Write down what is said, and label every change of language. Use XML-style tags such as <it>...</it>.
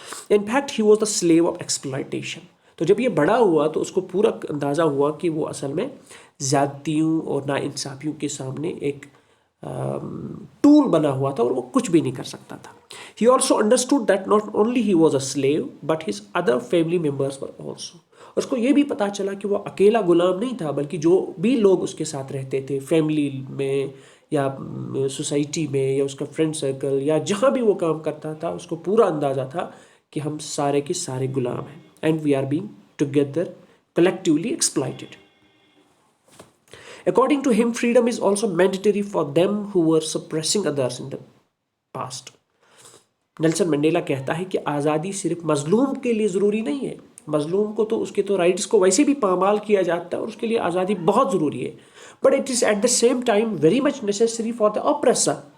<en>In fact he was the slave of exploitation.</en> <ur>تو جب یہ بڑا ہوا تو اس کو پورا اندازہ ہوا کہ وہ اصل میں زیادتیوں اور ناانصافیوں کے سامنے ایک ٹول بنا ہوا تھا اور وہ کچھ بھی نہیں کر سکتا تھا.</ur> <en>He also understood that not only he was a slave but his other family members were also.</en> <ur>اس کو یہ بھی پتا چلا کہ وہ اکیلا غلام نہیں تھا، بلکہ جو بھی لوگ اس کے ساتھ رہتے تھے فیملی میں یا سوسائٹی میں یا اس کا فرینڈ سرکل یا جہاں بھی وہ کام کرتا تھا، اس کو پورا اندازہ تھا کہ ہم سارے کے سارے غلام ہیں</ur> <en>and we are being together collectively exploited. According to him, freedom is also mandatory for them who were suppressing others in the past.</en> <ur>Nelson Mandela کہتا ہے کہ آزادی صرف مظلوم کے لیے ضروری نہیں ہے. مظلوم کو تو اس کے تو رائٹس کو ویسے بھی پامال کیا جاتا ہے اور اس کے لیے آزادی بہت ضروری ہے.</ur> <en>But it is at the same time very much necessary for the oppressor.</en>